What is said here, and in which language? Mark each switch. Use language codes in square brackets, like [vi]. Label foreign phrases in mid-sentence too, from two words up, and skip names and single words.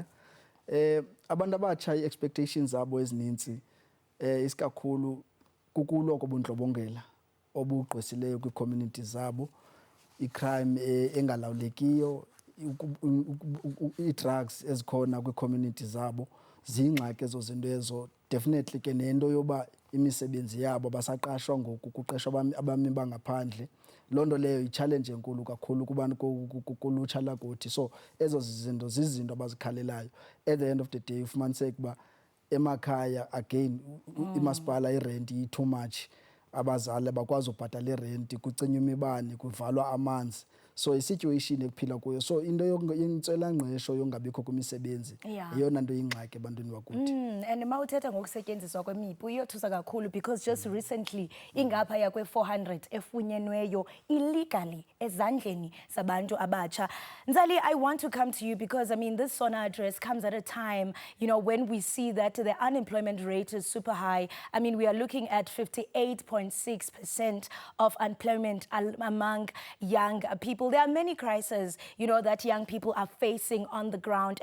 [xh] Abantu abatsha i-expectations zabo ezininzi isikakhulu kukuloko bundlobongela obugqwesileyo kwi-community zabo, i-crime engalawulekiyo, i-drugs ezikhona kwi-community zabo, zingxaki ezo zinto ezo. Definitely ke nento yoba imisebenzi yabo basaqashwa ngoku kuqeshwa abami bangaphandle. Loo nto leyo i-challenge enkulu kakhulu kubantu kulutsha lakuthi. So ezo zinto zizinto abazikhalelayo. [en] At the end of the day [xh] ufumaniseke uba emakhaya again imasipala irent [en] too much, [xh] abazali bakwazi ubhatala irent, kucinywa imibane, kuvalwa amanzi. So i-situation ekuphila kuyo, so into yentswelangqesho yongabikho kwimisebenzi yeyona nto yingxaki ebantwini bakuthi. And mawuthetha ngokusetyenziswa kwemipu iyothusa kakhulu [en] because just recently [xh] ingaphaya kwe-400 efunyenweyo illegally ezandleni zabantu abatsha. [en] Nzali, I want to come to you because I mean this Sona address comes at a time, you know, when we see that the unemployment rate is super high. I mean, we are looking at 58.6% of unemployment among young people. There are many crises, you know, that young people are facing on the ground.